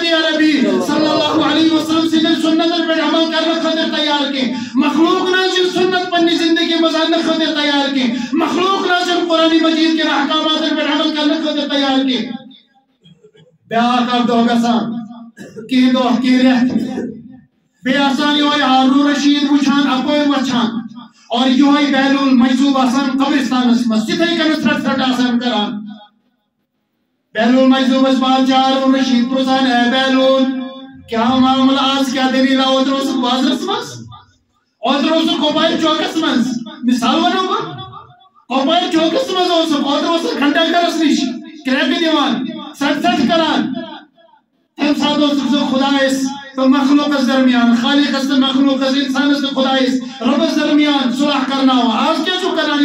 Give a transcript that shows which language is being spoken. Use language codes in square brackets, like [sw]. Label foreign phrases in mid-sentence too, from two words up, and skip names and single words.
[ks] عربی [ar] صلی اللہ علیہ وسلم [ks] سٕنٛدٮ۪ن سُنتن پٮ۪ٹھ عمل کرنہٕ خٲطرٕ تیار کینٛہہ مخلوق نہ چھُنہٕ سنت پننہِ زندگی منٛز اننہٕ خٲطرٕ تیار کینٛہہ مخلوق نہ چھُنہٕ قرآن مجیٖد کٮ۪ن احکاماتن پٮ۪ٹھ عمل کرنہٕ خٲطرٕ تیار کینٛہہ بیٛاکھ اکھ دۄہ گژھان کینٛہہ دۄہ کینٛہہ رٮ۪تھ بیٚیہِ آسان یِہوے ہارون رشید وٕچھان اپٲرۍ وٕچھان اور یِہوے بہلول مجذوب آسان قبرستانس منٛز تِتھٕے کٔنۍ ژھرٹ ژھرٹ آسان کران بہلول مجذوبس بادشاہ ہارون رشید پرژھان اے بہلول کیا معاملہ آز کیا دلیل اوترٕ اوسُکھ بازرس منٛز اوترٕ اوسُکھ کۄپوارِ چوکس منٛز مثال ونو بہٕ کۄپوارِ چوکس منٛز اوسُکھ اوترٕ اوسُکھ گھنٹا گرس نِش کرٛٮ۪کہٕ دِوان ژھٹ ژھٹ کران تمہِ ساتہٕ اوسُکھ ژٕ خۄدایس تہٕ مخلوقس درمیان خالقس تہٕ مخلوقس انسانس تہٕ خۄدایس رۄبس درمیان صلح کرناوان آز کیٛاہ چھُکھ کران